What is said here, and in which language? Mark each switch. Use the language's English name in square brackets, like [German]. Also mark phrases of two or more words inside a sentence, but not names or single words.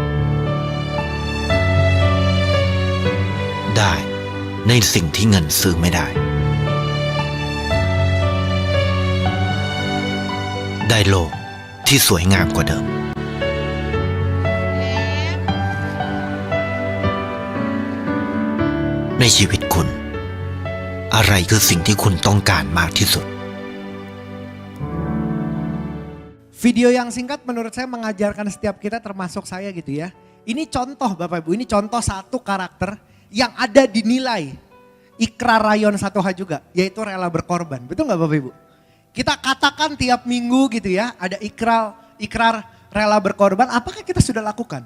[Thai] ได้ในสิ่งที่เงินซื้อไม่ได้ได้โลกที่สวยงามกว่าเดิมในชีวิตคุณอะไรคือสิ่งที่คุณต้องการมากที่สุด [Indonesian] Video yang singkat menurut saya mengajarkan setiap kita termasuk saya gitu ya. Ini contoh Bapak Ibu, ini contoh satu karakter yang ada dinilai ikrar rayon 1H juga, yaitu rela berkorban. Betul gak Bapak Ibu? Kita katakan tiap minggu gitu ya, ada ikrar rela berkorban, apakah kita sudah lakukan?